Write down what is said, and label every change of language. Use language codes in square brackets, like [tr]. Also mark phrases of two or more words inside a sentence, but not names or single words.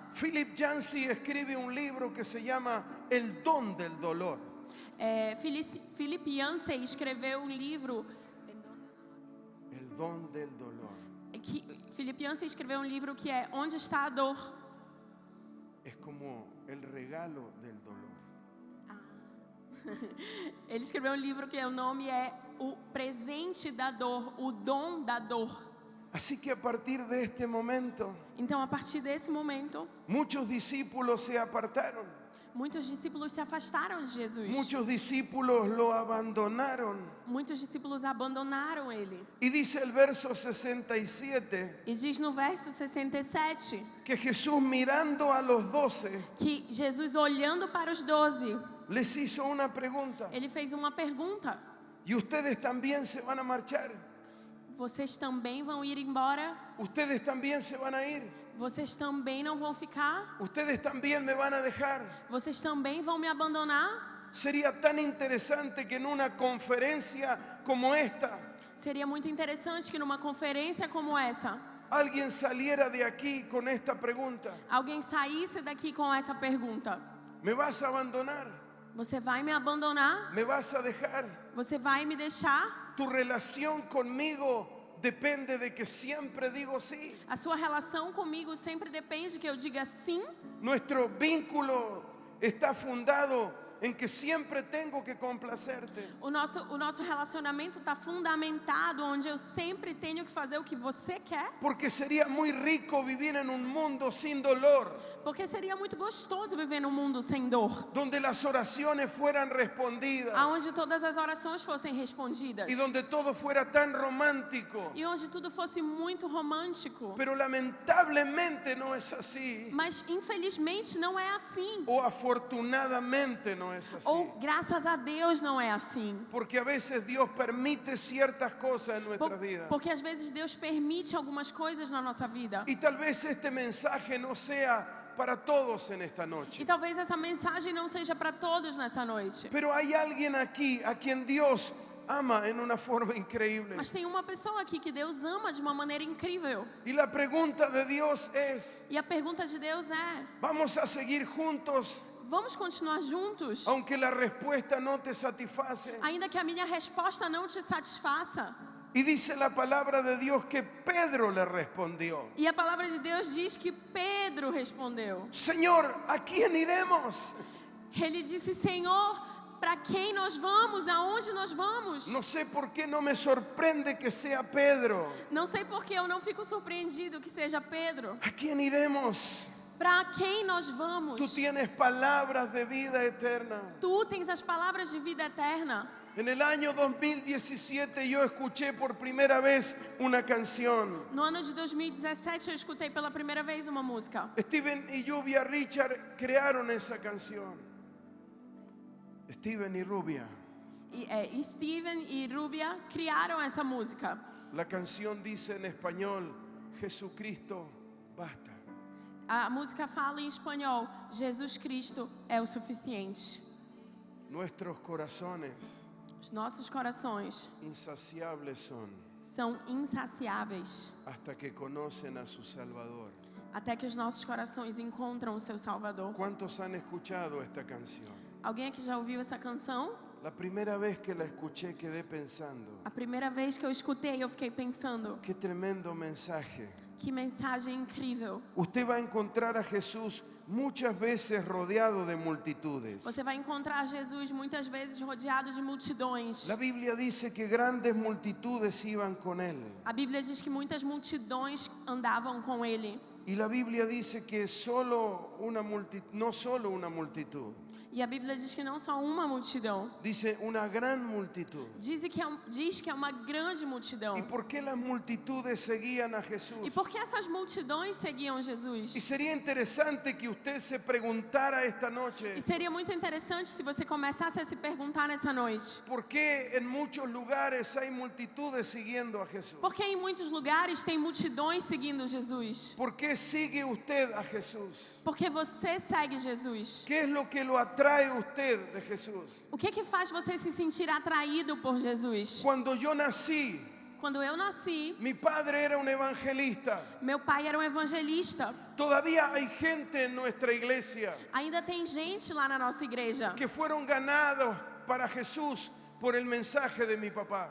[es] Philip Yancey escribe un libro que se llama El don del dolor. [pt] Philip Yancey escreveu um livro, El don del dolor. Philip Yancey escreveu um livro que é Onde está a dor? [es] Es como el regalo del dolor. [pt] Ele escreveu um livro que o nome é O Presente da Dor, o Dom da Dor. [es] Así que a partir de este momento, [pt] Então, a partir desse momento, [es] muchos discípulos se apartaron, [pt] muitos discípulos se afastaram de Jesus. [es] muchos discípulos lo abandonaron. [pt] Muitos discípulos abandonaram ele. [es] Y dice el verso 67 [pt] E diz no verso 67 [es] que Jesús, mirando a los 12, [pt] que Jesus, olhando para os 12, [es] les hizo una pregunta. [pt] ele fez uma pergunta: [es] ¿Y ustedes también se van a marchar? [pt] vocês também vão ir embora? [es] ¿Ustedes también se van a ir? [pt] Vocês também não vão ficar? [es] ¿Ustedes también me van a dejar? [pt] Vocês também vão me abandonar? [es] Sería tan interesante que en una conferencia como esta, [pt] Seria muito interessante que numa conferência como essa, [es] alguien saliera de aquí con esta pregunta. [pt] alguém saísse daqui com essa pergunta: [es] ¿Me vas a abandonar? [pt] você vai me abandonar? [es] ¿Me vas a dejar? [pt] Você vai me deixar? [es] Tu relación conmigo depende de que siempre digo sí. [pt] A sua relação comigo sempre depende que eu diga sim? [es] Nuestro vínculo está fundado en que siempre tengo que complacerte. [pt] O nosso relacionamento está fundamentado onde eu sempre tenho que fazer o que você quer? [es] Porque sería muy rico vivir en un mundo sin dolor, [pt] Porque seria muito gostoso viver num mundo sem dor, [es] donde las oraciones fueran respondidas [pt] aonde todas as orações fossem respondidas [es] y donde todo fuera tan romántico. [pt] e onde tudo fosse muito romântico. [es] Pero lamentablemente no es así, [pt] Mas infelizmente não é assim. [es] o afortunadamente no es así. [pt] Ou graças a Deus não é assim. [es] Porque a veces Dios permite ciertas cosas en nuestra vida. [pt] Porque às vezes Deus permite algumas coisas na nossa vida. [es] Y tal vez este mensaje no sea para todos en esta noche. [pt] E talvez essa mensagem não seja para todos nessa noite. [es] Pero hay alguien aquí a quien Dios ama en una forma increíble. [pt] Mas tem uma pessoa aqui que Deus ama de uma maneira incrível. [es] Y la pregunta de Dios es, [pt] E a pergunta de Deus é: [es] ¿vamos a seguir juntos [pt] vamos continuar juntos? [es] aunque la respuesta no te satisface? [pt] Ainda que a minha resposta não te satisfaça. [es] Y dice la palabra de Dios que Pedro le respondió, [pt] E a palavra de Deus diz que Pedro respondeu. [es] Señor, ¿a quién iremos? [pt] Ele disse: Senhor, para quem nós vamos? Aonde nós vamos? [es] No sé por qué no me sorprende que sea Pedro. [pt] Não sei porque eu não fico surpreendido que seja Pedro. [es] ¿A quién iremos? [pt] Para quem nós vamos? [es] Tú tienes palabras de vida eterna. [pt] Tu tens as palavras de vida eterna. [es] En el año 2017 yo escuché por primera vez una canción. [pt] No ano de 2017 eu escutei pela primeira vez uma música. [es] Steven y Lluvia Richard crearon esa canción. Steven y Rubia. [pt] E Steven e Rubia criaram essa música. [es] La canción dice en español, Jesucristo, basta. [pt] A música fala em espanhol: Jesus Cristo é o suficiente. [es] Nuestros corazones [pt] Os nossos corações [es] insaciables son [pt] são insaciáveis [es] hasta que conocen a su Salvador. [pt] até que os nossos corações encontram o seu Salvador. [es] ¿Cuántos han escuchado esta canción? [pt] Alguém aqui já ouviu essa canção? [es] La primera vez que la escuché quedé pensando, [pt] A primeira vez que eu escutei, eu fiquei pensando: [es] qué tremendo mensaje. [pt] que mensagem incrível. [es] Usted va a encontrar a Jesús muchas veces rodeado de multitudes. [pt] Você vai encontrar Jesus muitas vezes rodeado de multidões. [es] La Biblia dice que grandes multitudes iban con él. [pt] A Bíblia diz que muitas multidões andavam com ele. [es] Y la Biblia dice que no solo una multitud, [pt] E a Bíblia diz que não só uma multidão. [es] dice una gran multitud. [pt] Diz que é uma grande multidão. [es] ¿Y por qué las multitudes seguían a Jesús? [pt] E por que essas multidões seguiam Jesus? [es] Y sería interesante que usted se preguntara esta [pt] E [es] noche, [pt] seria muito interessante se você começasse a se perguntar nessa noite: [es] ¿por qué en muchos lugares hay multitudes siguiendo a Jesús? [pt] por que em muitos lugares tem multidões seguindo Jesus? [es] ¿Por qué sigue usted a Jesús? [pt] Porque você segue Jesus. [es] ¿Qué es lo que lo atrae a usted de Jesús? [pt] O que faz você se sentir atraído por Jesus? [es] Cuando yo nací, [pt] Quando eu nasci, [es] mi padre era un evangelista. [pt] meu pai era um evangelista. [es] Todavía hay gente en nuestra iglesia [pt] Ainda tem gente lá na nossa igreja [es] que fueron ganados para Jesús por el mensaje de mi papá.